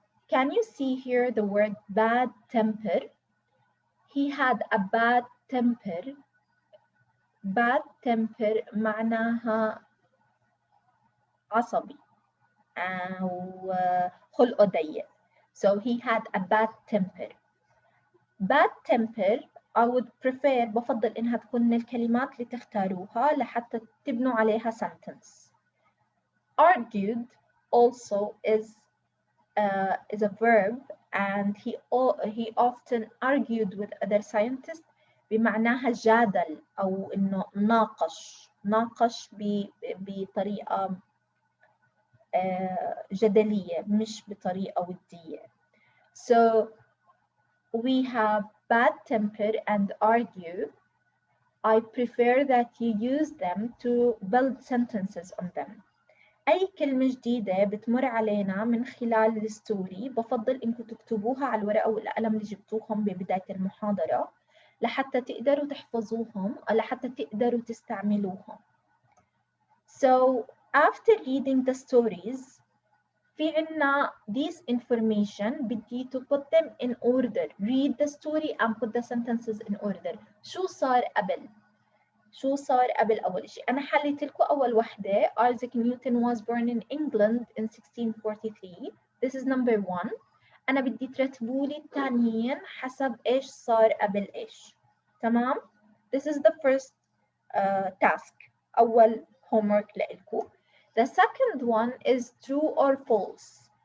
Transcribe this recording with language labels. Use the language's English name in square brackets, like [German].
[English] Can you see here the word bad temper? He had a bad temper. Bad temper [Arabic] معناها عصبي أو خلقه ضيق. [English] So he had a bad temper. Bad temper I would prefer [Arabic] بفضل إنها تكون من الكلمات اللي تختاروها لحتى تبنوا عليها sentence. [English] Argued also is a verb and he often argued with other scientists [Arabic] بمعناها جادل أو إنه ناقش بطريقة جدلية مش بطريقة ودية. [English] So we have bad temper and argue. I prefer that you use them to build sentences on them. [Arabic] أي كلمة جديدة بتمر علينا من خلال الستوري بفضل إنكم تكتبوها على الورقة والقلم اللي جبتوهم ببداية المحاضرة لحتى تقدروا تحفظوهم أو لحتى تقدروا تستعملوهم. [English] So after reading the stories [Arabic] في عنا [English] this information [Arabic] بدي [English] to put them in order. Read the story and put the sentences in order. [Arabic] شو صار قبل؟ شو صار قبل أول شيء؟ أنا حليت لكم أول وحدة. [English] Isaac Newton was born in England in 1643. This is number one. [Arabic] أنا بدي ترتبوا لي الثانيين حسب إيش صار قبل إيش. تمام؟ [English] This is the first task. [Arabic] أول homework لإلكم. [English] The second one is true or false.